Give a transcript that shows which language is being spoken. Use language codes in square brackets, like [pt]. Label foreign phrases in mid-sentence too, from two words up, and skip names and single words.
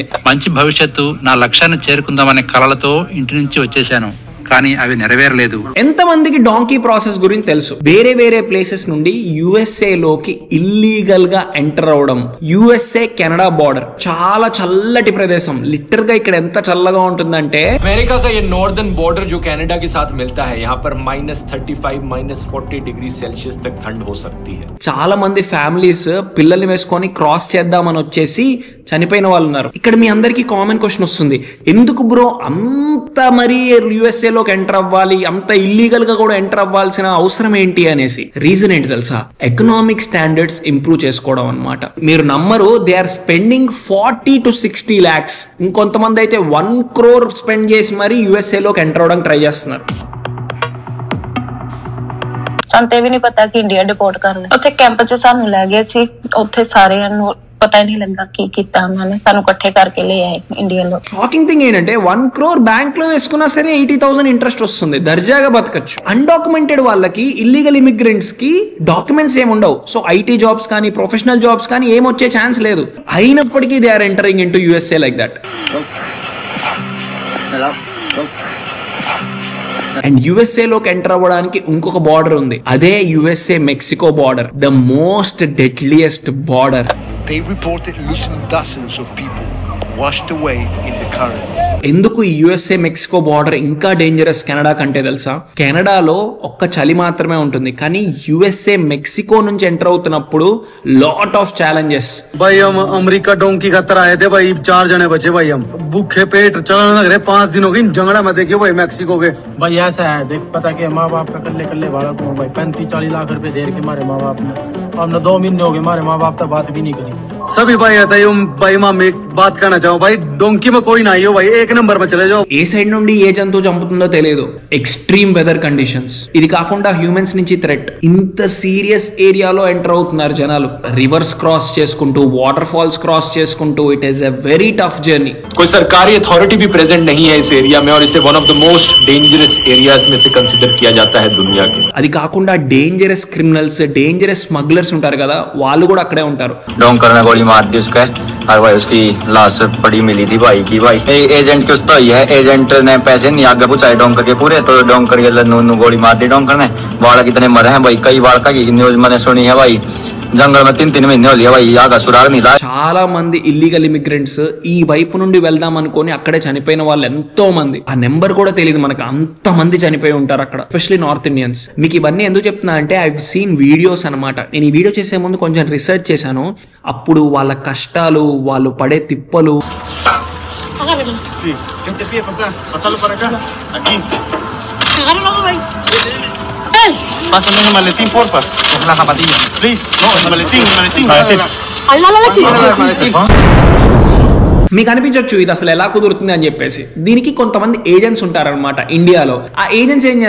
[te] మంచి భవిష్యత్తు, నా లక్ష్యాన్ని చేరుకుందామనే కలలతో ఇంటి నుంచి వచ్చేసాను, కానీ అవి నెరవేరలేదు. ఎంత మందికి [en] donkey process [te] గురించి తెలుసు? వేరే వేరే ప్లేసెస్ నుండి యుఎస్ఏ లోకి ఇల్లీగల్ గా ఎంటర్ అవడం. యుఎస్ఏ కెనడా బార్డర్ చాలా చల్లటి ప్రదేశం. లిటర్ గా ఇక్కడ ఎంత చల్లగా ఉంటుందంటే [hi] अमेरिका का ये [en] northern border [hi] जो कनाडा के साथ मिलता है, यहाँ पर -35 -40 डिग्री सेल्सियस तक ठंड हो सकती है. [te] చాలా మంది ఫ్యామిలీస్ పిల్లల్ని వేసుకొని క్రాస్ చేద్దామని వచ్చేసి చనిపోయిన వాళ్ళు ఉన్నారు. ఇక్కడ మీ అందరికి [en] common question [te] వస్తుంది, ఎందుకు బ్రో అంత మరి యుఎస్ఏ లోకి ఎంటర్ అవ్వాలి, అంత ఇల్లీగల్ గా కూడా ఎంటర్ అవ్వాల్సిన అవసరం ఏంటి అనేసి. రీజన్ ఏంటి తెలుసా? [en] economic standards improve [te] చేసుకోవడం అనమాట. మీరు నమ్మరు, [en] they are spending 40 to 60 lakhs. [te] ఇంకొంతమంది అయితే 1 crore స్పెండ్ చేసి మరి యుఎస్ఏ లోకి ఎంటర్ అవడానికి ట్రై చేస్తున్నారు. [pa] ਸਾਨੂੰ ਤੇ ਵੀ ਨਹੀਂ ਪਤਾ ਕਿ ਇੰਡੀਆ ਡਿਪੋਰਟ ਕਰਨਾ। ਉੱਥੇ ਕੈਂਪ 'ਚ ਸਾਨੂੰ ਲੈ ਗਏ ਸੀ, ਉੱਥੇ ਸਾਰਿਆਂ ਨੂੰ [hi] पता ही नहीं लगा की कितना उन्होंने सानू इकट्ठे करके ले आए इंडिया లో. [en] shocking thing [te] ఏంటంటే 1 crore బ్యాంక్ లో వేసుకున్నా సరే 80,000 ఇంట్రెస్ట్ వస్తుంది, దర్జాగా బతకచ్చు. అన్డాక్యుమెంటెడ్ వాళ్ళకి, [en] illegal immigrants [te] కి డాక్యుమెంట్స్ ఏమి ఉండవు. [en] so IT jobs [te] కానీ [en] professional jobs [te] కానీ ఏమొచ్చే ఛాన్స్ లేదు. అయినప్పటికీ [en] they are entering into USA like that. and [te] యుఎస్ఏ లోకి ఎంటర్ అవ్వడానికి ఇంకొక బార్డర్ ఉంది, అదే యుఎస్ఏ మెక్సికో బార్డర్, [en] the most deadliest border. They reported losing dozens of people washed away in the current. [te] ఎందుకు ఈ యుఎస్ఏ మెక్సికో బార్డర్ ఇంకా డేంజరస్ కెనడా కంటే తెలుసా? కెనడాలో ఒక్క చలి మాత్రమే ఉంటుంది, కానీ యుఎస్ఏ మెక్సికో నుంచి ఎంటర్ అవుతున్నప్పుడు [en] lot of challenges. [hi] भाई हम अमेरिका डोंकी का तरह आए थे भाई, 4 जने बचे भाई, हम भूखे पेट चलने लग रहे 5 दिन हो गए जंगड़ा में देखे भाई मेक्सिको के। भाई ऐसा है देख, पता क्या माँ बाप का कल्ले कल्ले वाला को भाई 35-40 लाख रुपए दे के मारे माँ बाप ने, हमने 2 महीने हो गए मारे माँ बाप तक बात भी नहीं करी। सभी भाई आता है भाई मैं एक बात कहना चाहूँ भाई डोंकी में कोई ना हो भाई एक नंबर में चले जाओ [te] ఏ సైడ్ నుండి ఏ జంతువు చంపుతుందో తెలియదు [en] extreme weather conditions [te] ఇది కాకుండా హ్యూమన్స్ నుంచి థ్రెట్ ఇంత సీరియస్ ఏరియాలో ఎంటర్ అవుతున్నారు జనాలు [en] rivers cross [te] చేసుకుంటూ [en] water falls cross [te] చేసుకుంటూ [en] it is a very tough journey [hi] कोई सरकारी अथॉरिटी भी प्रेजेंट नहीं है इस एरिया में और इसे [en] one of the most dangerous areas [hi] में से कंसीडर किया जाता है दुनिया के [te] అది కాకుండా [en] dangerous criminals dangerous smugglers [te] ఉంటారు కదా వాళ్ళు కూడా అక్కడే ఉంటారు [hi] डोंकर ने गोली मार दी उसका और भाई उसकी लाश पड़ी मिली थी भाई की भाई एजेंट कुछ तो ही है एजेंट ने पैसे नहीं आगे पूछाए डोंकर के पूरे तो डोंकर के नू गोली मार दी डोंकर ने बालक कितने मरे हैं भाई कई बालका की न्यूज मैंने सुनी है भाई जंगल में 3 महीने हो लिया भाई यहाँ का सुराग नहीं था [te] చాలా మంది [en] illegal immigrants [te] ఈ వైపు నుండి వెళ్దాం అనుకొని అక్కడే చనిపోయిన వాళ్ళు ఎంతో మంది ఆ నెంబర్ కూడా తెలియదు మనకు అంత మంది చనిపోయి ఉంటారు అక్కడ ఎస్పెషల్లీ [en] North Indians [te] మీకు ఇవన్నీ ఎందుకు చెప్తున్నా అంటే [en] I seen videos [te] అనమాట నేను ఈ వీడియో చేసే ముందు కొంచెం రీసెర్చ్ చేశాను అప్పుడు వాళ్ళ కష్టాలు వాళ్ళు పడే తిప్పలు [es] Pásame el maletín, porfa. La zapatilla. Please. No, el maletín. [te] మీకు అనిపించవచ్చు ఇది అసలు ఎలా కుదురుతుంది అని చెప్పేసి దీనికి కొంతమంది ఏజెంట్స్ ఉంటారనమాట ఇండియాలో ఆ ఏజెంట్స్ ఏం